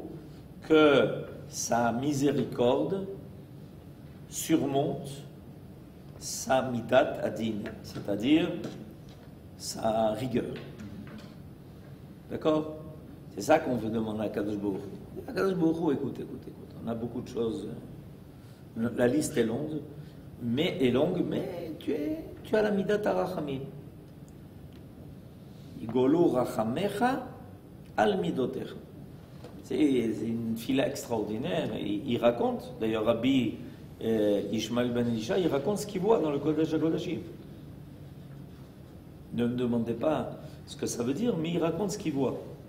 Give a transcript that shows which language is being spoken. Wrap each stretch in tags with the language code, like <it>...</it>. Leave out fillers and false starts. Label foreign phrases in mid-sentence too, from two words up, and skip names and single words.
<fr>Que sa miséricorde surmonte sa</fr> <he>מדת הדין,</he> <fr>c'est-à-dire sa rigueur. D'accord? C'est ça qu'on veut demander à</fr> <he>הקדוש ברוך. הקדוש ברוך,</he> <fr>écoute, on a beaucoup de choses. La liste est longue. Mais tu as la</fr> <he>מדת הרחמים. ויגולו רחמיך על מדותיך.</he> <fr>C'est une fila extraordinaire. Il raconte, d'ailleurs Rabbi Yishmael ben Elisha, il raconte ce qu'il voit dans le</fr> <he>קדש הקדשים.</he> <fr>Ne me demandez pas ce que ça veut dire, mais il raconte ce qu'il voit.</fr>